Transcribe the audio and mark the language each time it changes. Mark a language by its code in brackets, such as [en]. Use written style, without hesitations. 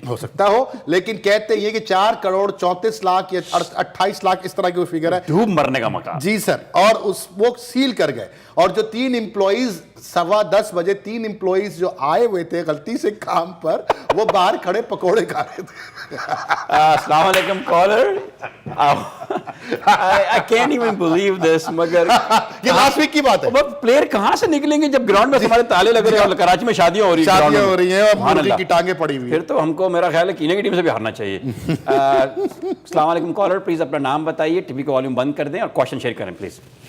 [ur] ہو سکتا ہو، لیکن کہتے یہ کہ 4 کروڑ 34 لاکھ یا 28 لاکھ اس طرح کی فگر ہے. ڈوب مرنے کا مقام. جی سر. اور وہ سیل کر گئے. اور جو 3 امپلائیز 10:15 بجے 3 امپلائیز جو آئے ہوئے تھے غلطی سے کام پر، وہ باہر کھڑے پکوڑے کھا رہے تھے. السلام علیکم collar. [en] I can't even believe this. [ur] مگر یہ لاسٹ ویک کی بات ہے. پلیئر کہاں سے نکلیں گے جب گراؤنڈ میں ہمارے تالے لگ رہے ہیں اور کراچی میں شادیاں ہو رہی ہیں اور مرغی کی ٹانگیں پڑی ہوئی ہیں. پھر تو ہم کو میرا خیال ہے کینے کی ٹیم سے بھی ہارنا چاہیے. السلام علیکم کالر، پلیز اپنا نام بتائیے، ٹی وی کا والیوم بند کر دیں اور کوشچن شیئر کریں پلیز.